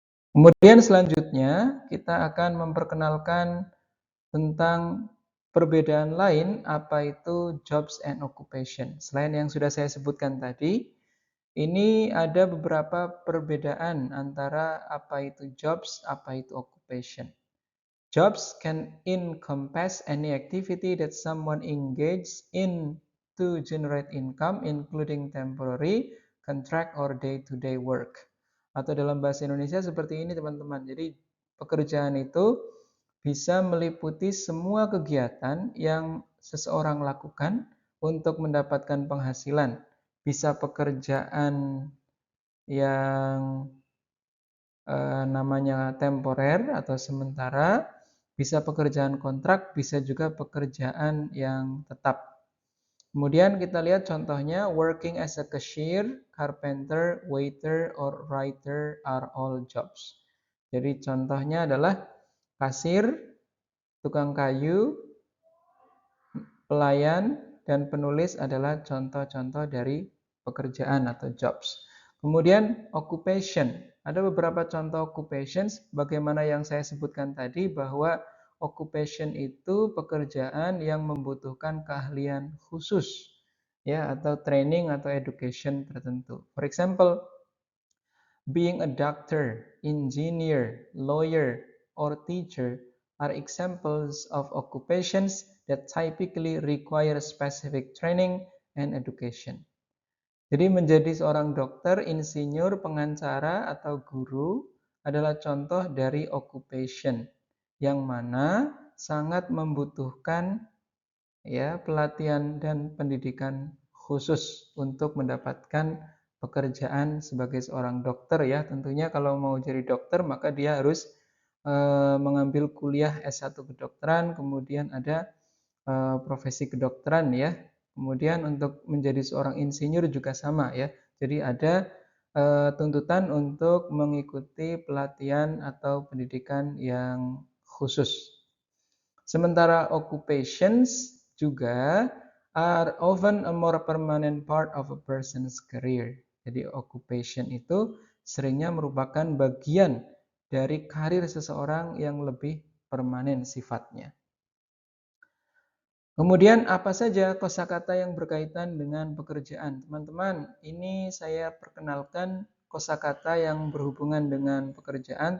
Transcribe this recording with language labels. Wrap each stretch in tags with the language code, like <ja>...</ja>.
<id>Kemudian selanjutnya kita akan memperkenalkan tentang perbedaan lain apa itu</id> <en>jobs and occupation.</en> <id>Selain yang sudah saya sebutkan tadi, ini ada beberapa perbedaan antara apa itu jobs, apa itu occupation.</id> <en>Jobs can encompass any activity that someone engages in to generate income, including temporary, contract, or day-to-day work.</en> <id>Atau dalam bahasa Indonesia seperti ini teman-teman. Jadi pekerjaan itu bisa meliputi semua kegiatan yang seseorang lakukan untuk mendapatkan penghasilan. Bisa pekerjaan yang namanya temporer atau sementara, bisa pekerjaan kontrak, bisa juga pekerjaan yang tetap. Kemudian kita lihat contohnya,</id> <en>working as a cashier, carpenter, waiter, or writer are all jobs.</en> <id>Jadi contohnya adalah kasir, tukang kayu, pelayan, dan penulis adalah contoh-contoh dari pekerjaan atau jobs. Kemudian occupation. Ada beberapa contoh occupations, bagaimana yang saya sebutkan tadi bahwa occupation itu pekerjaan yang membutuhkan keahlian khusus ya atau training atau education tertentu.</id> <en>For example, being a doctor, engineer, lawyer, or teacher are examples of occupations that typically require specific training and education.</en> <id>Jadi menjadi seorang dokter, insinyur, pengacara, atau guru adalah contoh dari occupation yang mana sangat membutuhkan ya pelatihan dan pendidikan khusus untuk mendapatkan pekerjaan sebagai seorang dokter ya. Tentunya kalau mau jadi dokter maka dia harus mengambil kuliah S1 kedokteran, kemudian ada profesi kedokteran ya. Kemudian untuk menjadi seorang insinyur juga sama ya. Jadi ada tuntutan untuk mengikuti pelatihan atau pendidikan yang khusus. Sementara</id> <en>occupations juga are often a more permanent part of a person's career.</en> <id>Jadi occupation itu seringnya merupakan bagian dari karir seseorang yang lebih permanen sifatnya. Kemudian apa saja kosakata yang berkaitan dengan pekerjaan? Teman-teman, ini saya perkenalkan kosakata yang berhubungan dengan pekerjaan.</id>